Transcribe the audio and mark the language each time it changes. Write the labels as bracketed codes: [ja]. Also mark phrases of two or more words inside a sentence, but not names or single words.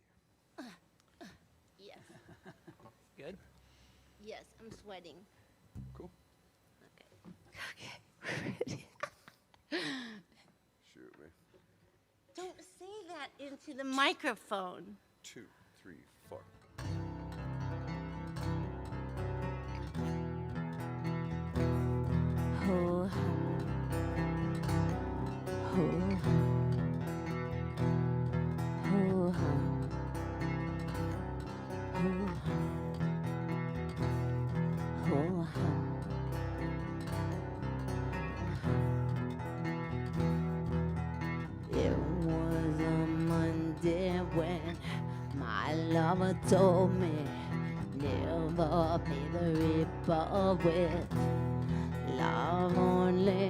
[en] Yes. Good. Yes, I'm sweating. Cool. Okay, we're ready. Shoot me. Don't say that into the microphone. 2, 3, 4. Ho hum, ho hum, ho hum, ho hum, ho hum. It was a Monday when my lover told me never pay the reaper with love only.